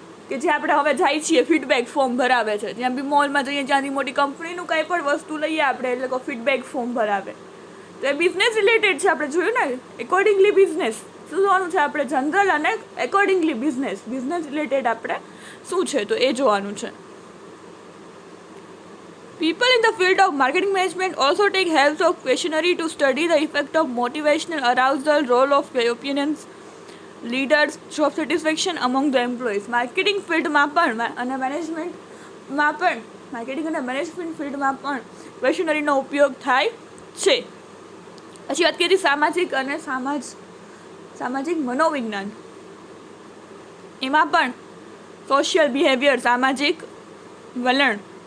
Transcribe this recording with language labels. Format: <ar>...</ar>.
<gu>કે જે આપણે હવે જાય છીએ ફીડબેક ફોર્મ ભરાવે છે, જ્યાં બી મોલમાં જઈએ જ્યાંથી મોટી કંપનીનું કાંઈ પણ વસ્તુ લઈએ આપણે એટલે લોકો ફીડબેક ફોર્મ ભરાવે, તો એ બિઝનેસ રિલેટેડ છે. આપણે જોયું ને એકોર્ડિંગલી બિઝનેસ શું જોવાનું છે આપણે, જનરલ અને એકોર્ડિંગલી બિઝનેસ રિલેટેડ આપણે શું છે તો એ જોવાનું છે.</gu> <en>People in the field of marketing management also take help of questionnaire to study the effect of motivational arousal, role of opinions, leaders, job satisfaction among the employees.</en> <gu>Marketing ફિલ્ડમાં પણ અને મેનેજમેન્ટમાં પણ, માર્કેટિંગ અને મેનેજમેન્ટ ફિલ્ડમાં પણ ક્વેશ્ચનરીનો ઉપયોગ થાય છે. પછી વાત કરીએ સામાજિક અને સામાજિક મનોવિજ્ઞાન, એમાં પણ સોશિયલ બિહેવિયર, સામાજિક વલણ,</gu>